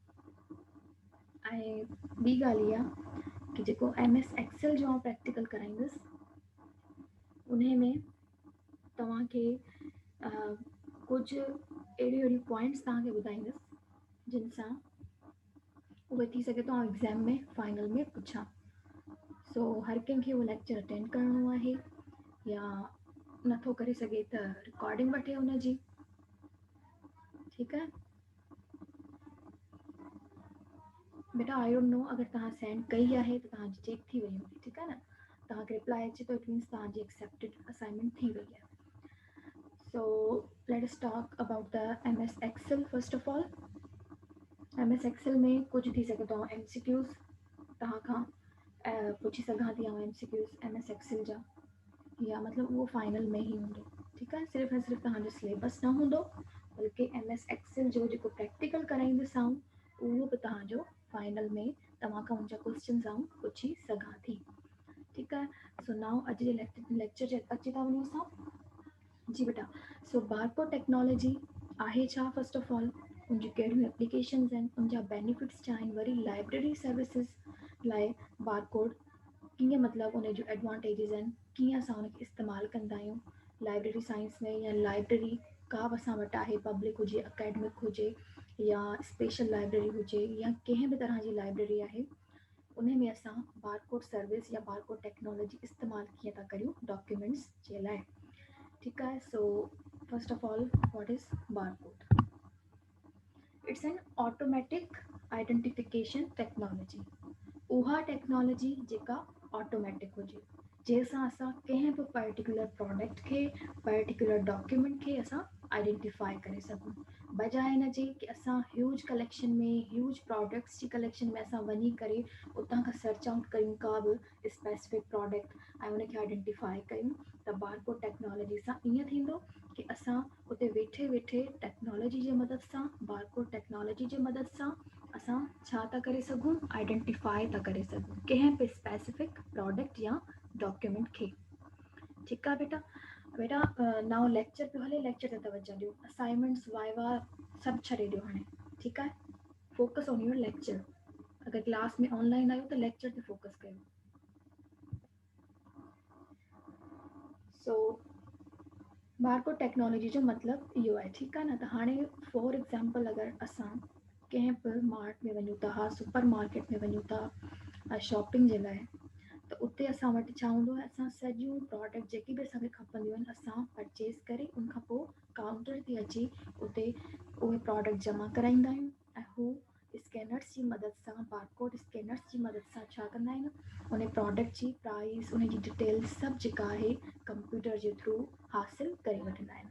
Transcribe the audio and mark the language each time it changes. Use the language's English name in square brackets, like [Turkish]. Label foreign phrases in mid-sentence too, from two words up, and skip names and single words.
[Sindhi] ऐं ॿी ॻाल्हि इहा कि जेको MS एक्सेल जो आउं प्रैक्टिकल कराईंदसि उन में तव्हांखे कुझु अहिड़ियूं पॉइंट्स तव्हांखे ॿुधाईंदसि जिन सां उहे थी सघे थो एग्ज़ाम में फाइनल में पुछां। सो हर कंहिंखे उहो लेक्चर अटेंड करिणो आहे, या नथो करे सघे त रिकॉर्डिंग वठे हुनजी, ठीकु आहे। बेटा [English] I don't know, [Sindhi] अगर तव्हां सेंड कई आहे त तव्हांजी चेक थी वई हूंदी, ठीकु आहे न। तव्हांखे रिप्लाई अचे थो, [English] It means [Sindhi] तव्हांजी [English] accepted assignment [Sindhi] थी वई आहे। [English] So let us talk about the MS Excel first of all. [Sindhi] MS एक्सेल में कुझु थी सघे थो MCQs तव्हां खां पुछी सघां थी, MCQs MS एक्सेल जा, या मतिलबु उहो फाइनल में ई हूंदो, ठीकु आहे। सिर्फ़ु ऐं सिर्फ़ु तव्हांजो सिलेबस न हूंदो, बल्कि MS एक्सेल जो जेको प्रैक्टिकल कराईंदसि आऊं उहो बि तव्हांजो फाइनल में तव्हां खां उनजा क्वेश्चन्स आऊं पुछी सघां थी, ठीकु आहे। [English] so now [Sindhi] अॼु जे लेक्चर जे अची था वञूं असां। जी बेटा, [English] so barcode technology [Sindhi] आहे छा [English] first of all, [Sindhi] उनजी कहिड़ियूं एप्लीकेशन्स आहिनि, उनजा बेनिफिट्स छा आहिनि, वरी [English] library services [Sindhi] लाइ बारकोड कीअं, मतिलबु उन जूं एडवांटेजिस आहिनि, कीअं असां उनखे इस्तेमालु कंदा आहियूं [English] library science [Sindhi] में, या लाइब्रेरी का बि असां वटि आहे, पब्लिक हुजे, अकेडमिक हुजे, या [English] special library [Sindhi] हुजे, या कंहिं बि तरह जी लाइब्रेरी आहे, उन में असां [English] barcode service [Sindhi] या [English] barcode technology [Sindhi] इस्तेमालु कीअं था करियूं डॉक्यूमेंट्स जे लाइ, ठीकु आहे। [English] So first of all what is barcode? It's an automatic identification technology. [Sindhi] उहा टेक्नोलॉजी जेका ऑटोमेटिक हुजे, जंहिंसां असां कंहिं बि [English] particular product [Sindhi] खे, [English] particular document [Sindhi] खे असां आइडेंटिफाई करे सघूं, बजाए हिन जे कि असां [English] huge collection [Sindhi] में, [English] huge products [Sindhi] जी कलेक्शन में असां वञी करे उतां खां [English] search out [Sindhi] कयूं का बि [English] specific product [Sindhi] ऐं उनखे आइडेंटिफाई कयूं। त [English] barcode technology [Sindhi] सां ईअं थींदो कि असां उते वेठे वेठे टेक्नोलॉजी जे मदद सां, [English] barcode technology [Sindhi] जे मदद सां असां छा था करे सघूं, आइडेंटिफाई था करे सघूं कंहिं बि [English] specific product [Sindhi] या डॉक्यूमेंट खे, ठीकु आहे बेटा। बेटा [English] now lecture [Sindhi] पियो हले, लेक्चर ते तवज्जो ॾियो, [English] assignments viva [Sindhi] सभु छॾे ॾियो हाणे, ठीकु आहे। [English] Focus on your lecture. [Sindhi] अगरि क्लास में ऑनलाइन आहियो त लेक्चर ते फोकस कयो। सो [English] barcode technology [Sindhi] जो मतिलबु इहो आहे, ठीकु आहे न। त हाणे [English] for example [Sindhi] अगरि असां कंहिं बि मार्ट में वञूं था, [English] super market [Sindhi] में वञूं था, शॉपिंग जे लाइ, त उते असां वटि छा हूंदो आहे, असां सॼियूं प्रोडक्ट जेकी बि असांखे खपंदियूं आहिनि असां परचेस करे उन खां पोइ काउंटर ते अची उते उहे प्रोडक्ट जमा कराईंदा आहियूं ऐं हू स्कैनर्स जी मदद सां, [English] barcode scanners [Sindhi] जी मदद सां छा कंदा आहिनि, उन प्रोडक्ट जी प्राइस, उन जी डिटेल सभु जेका आहे कंप्यूटर जे थ्रू हासिलु करे वठंदा आहिनि।